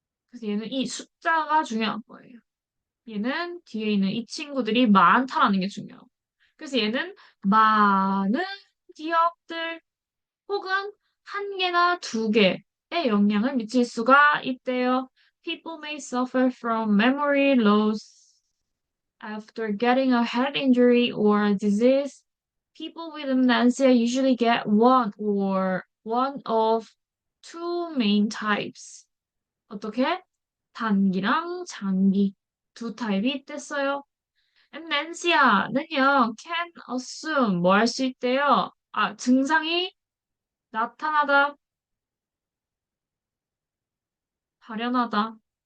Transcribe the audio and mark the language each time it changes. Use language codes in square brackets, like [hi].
[ko] 그래서 얘는 이 숫자가 중요한 거예요. 얘는 뒤에 있는 이 친구들이 많다라는 게 중요하고. 그래서 얘는 많은 기억들 혹은 한 개나 두 개의 영향을 미칠 수가 있대요. [en] People may suffer from memory loss after getting a head injury or a disease. People with amnesia usually get one or one of two main types. [ko] 어떻게? 단기랑 장기 두 타입이 있댔어요. amnesia는요, [en] can assume [ko] 뭐 할 수 있대요? 증상이 나타나다, 발현하다.